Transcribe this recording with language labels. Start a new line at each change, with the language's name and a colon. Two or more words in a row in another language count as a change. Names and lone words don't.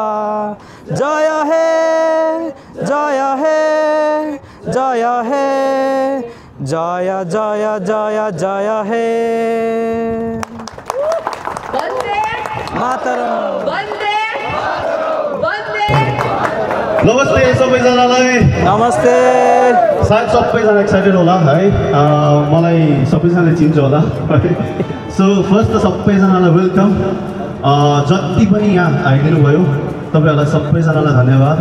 Bangla: जय हे जय हे जय हे जय जय जय जय हे।
Sanskrit: वन्दे मातरम। वन्दे वन्दे।
Nepali: नमस्ते सबैजनालाई। नमस्ते। सायद सबैजना एक्साइटेड होला है, मलाई सबैजनाले चिन्छ होला।
English: So first
Nepali: त सबैजनालाई वेलकम। जति पनि यहाँ आइदिनु भयो तपाईँहरूलाई सबैजनालाई धन्यवाद।